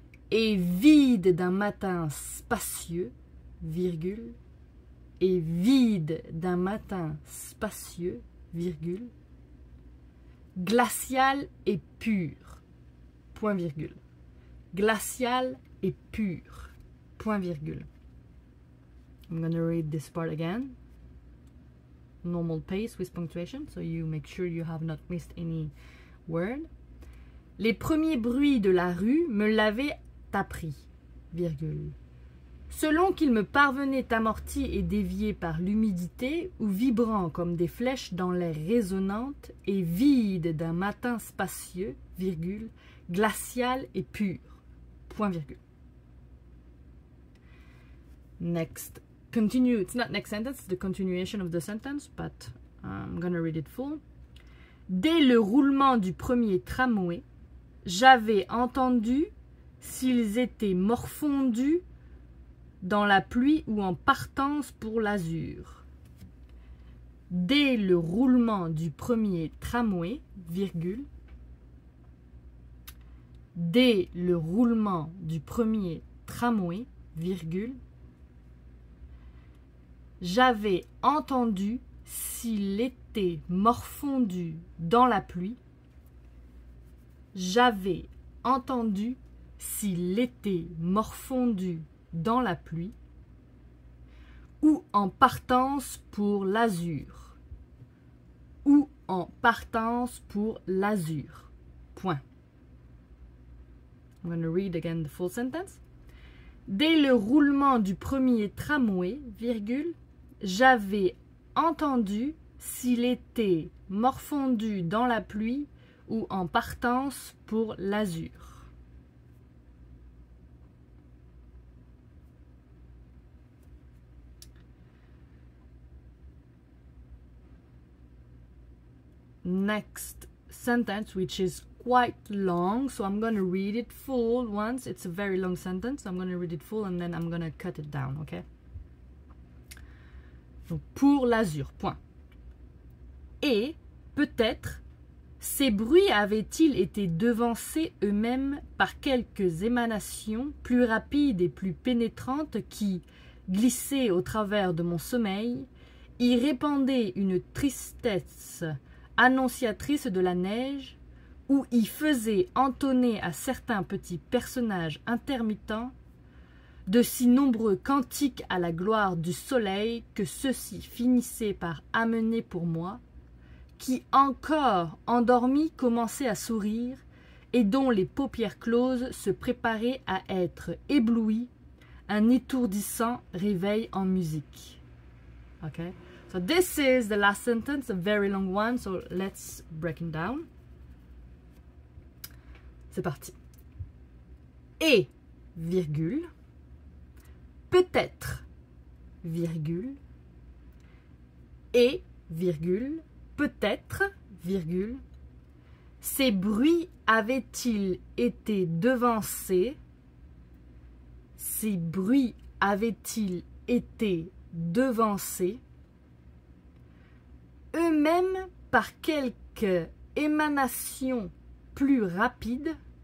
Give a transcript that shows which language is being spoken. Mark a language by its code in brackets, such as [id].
[fr] et vide d'un matin spacieux, virgule, et vide d'un matin spacieux, virgule, glacial et pur, point virgule. Glacial et pur, point virgule. [en] I'm going to read this part again. Normal pace with punctuation, so you make sure you have not missed any word. [fr] Les premiers bruits de la rue me l'avaient appris, virgule. Selon qu'il me parvenait amorti et dévié par l'humidité ou vibrant comme des flèches dans l'air résonnante et vide d'un matin spacieux, virgule, glacial et pur, point virgule. [en] Next. Continue. It's not next sentence, it's the continuation of the sentence, but I'm gonna read it full. [fr] Dès le roulement du premier tramway, j'avais entendu s'ils étaient morfondus dans la pluie ou en partance pour l'azur. Dès le roulement du premier tramway, virgule, dès le roulement du premier tramway, virgule, j'avais entendu s'il était morfondu dans la pluie. J'avais entendu s'il était morfondu dans la pluie ou en partance pour l'azur. Ou en partance pour l'azur. Point. [en] I'm going to read again the full sentence. [fr] Dès le roulement du premier tramway, virgule, j'avais entendu s'il était morfondu dans la pluie ou en partance pour l'azur. [en] Next sentence, which is quite long, so I'm going to read it full once. It's a very long sentence, so I'm going to read it full and then I'm going to cut it down, okay? [fr] Donc, pour l'azur, point. Et, peut-être, ces bruits avaient-ils été devancés eux-mêmes par quelques émanations plus rapides et plus pénétrantes qui, glissées au travers de mon sommeil, y répandaient une tristesse annonciatrice de la neige, ou y faisaient entonner à certains petits personnages intermittents de si nombreux cantiques à la gloire du soleil que ceux-ci finissaient par amener pour moi, qui encore endormis commençaient à sourire et dont les paupières closes se préparaient à être éblouis, un étourdissant réveil en musique. [en] Okay? So this is the last sentence, a very long one, so let's break it down. [fr] C'est parti. Et, virgule, peut-être, virgule, et, virgule, peut-être, virgule, ces bruits avaient-ils été devancés, ces bruits avaient-ils été devancés, eux-mêmes par quelque émanation plus rapide,